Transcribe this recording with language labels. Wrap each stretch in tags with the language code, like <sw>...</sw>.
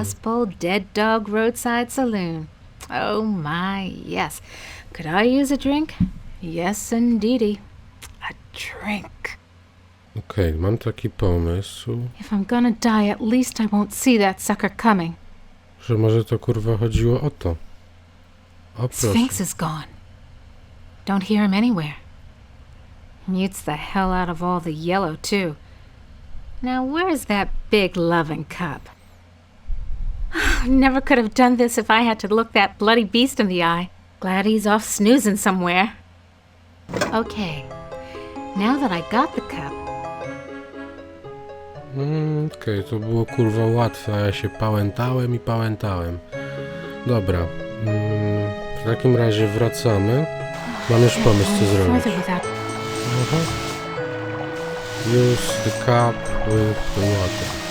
<en>Dust Bowl Dead Dog Roadside Saloon. Oh my, yes. Could I use a drink? Yes, indeedy. A drink.</en> <pl>Okej, mam taki pomysł,</pl> <en>If I'm gonna die, at least I won't see that sucker coming.</en> <pl>że może to kurwa chodziło o to. O proszę.</pl> <en>Sphinx is gone. Don't hear him anywhere. Mutes the hell out of all the yellow, too. Now, where's that big loving cup? Never could have done this if I had to look that bloody beast in the eye. Glad he's off snoozing somewhere. Okay, now that I got the cup,</en> <pl>Okej, to było kurwa łatwe, a ja się pałętałem i pałętałem. Dobra, w takim razie wracamy. Mam już pomysł, co zrobić.</pl> <en>further without.</en> <pl>Aha.</pl> <en>Use the cup with the water.</en>